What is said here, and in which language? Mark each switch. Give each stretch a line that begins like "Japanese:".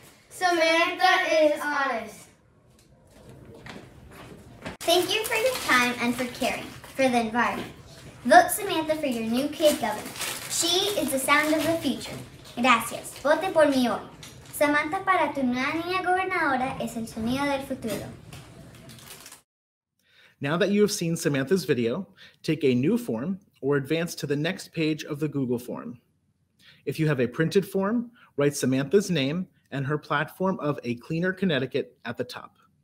English: Samantha is honest. Thank you for your time and for caring for the environment. Vote Samantha for your new Kid Governor. She is the sound of the future.
Spanish: Gracias. Vote por mí hoy. Samantha para tu nueva niña gobernadora es el sonido del futuro.
English: Now that you have seen Samantha's video, take a new form or advance to the next page of the Google form. If you have a printed form, write Samantha's name and her platform of A Cleaner Connecticut at the top.